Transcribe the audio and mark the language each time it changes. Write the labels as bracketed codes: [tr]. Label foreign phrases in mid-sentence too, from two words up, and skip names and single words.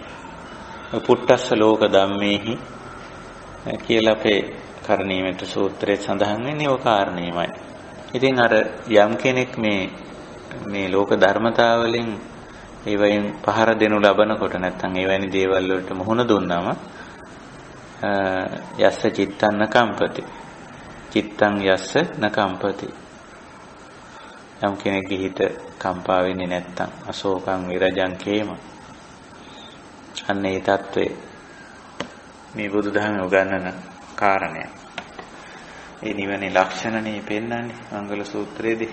[pi] පුට්ටස්ස ලෝක ධම්මේහි [si] කියලා අපේ කරණීයමෙත සූත්‍රයේ සඳහන් වෙන්නේ ඔය කාරණේමයි. ඉතින් අර යම් කෙනෙක් මේ ලෝක ධර්මතාවලින් ඒ වයින් පහර දෙනු ලබනකොට නැත්නම් ඒ වැනි දේවල් වලට මුහුණ දුන්නාම [pi] යස්ස චිත්තං නකම්පති. චිත්තං යස්ස නකම්පති. [si] යම් කෙනෙක්ගේ හිත කම්පා වෙන්නේ නැත්නම් [pi] අශෝකං විරජං කේම. [si] අන්න ඒ தત્ත්වය මේ බුදුදහමේ උගන්වන කාරණය. ඒ නිවනේ ලක්ෂණනේ පෙන්වන්නේ මංගල සූත්‍රයේදී.